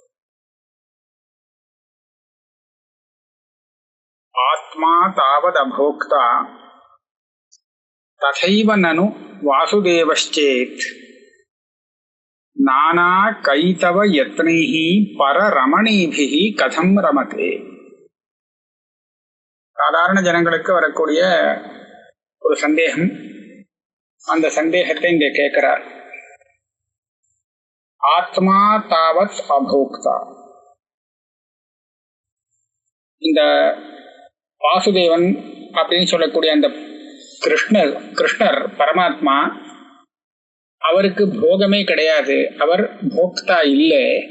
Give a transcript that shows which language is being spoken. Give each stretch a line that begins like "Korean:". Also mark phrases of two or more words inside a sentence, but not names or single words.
Sanskrit: आत्मा तावदभोक्ता तथैव ननु वासुदेवश्चेत् नाना कैतव यत्नैः पररमणीभिः कथं रमते.
Tamil: சாதாரண ஜனங்களுக்கு வரக்கூடிய ஒரு சந்தேகம், அந்த சந்தேகத்தை இங்கே கேட்கிறார்.
Sanskrit: आत्मा तावद् अभोक्ता.
Tamil: இந்த வாசுதேவன் அப்படின்னு சொல்லக்கூடிய அந்த கிருஷ்ணர் பரமாத்மா, அவருக்கு போகமே கிடையாது, அவர் போக்தா இல்லை.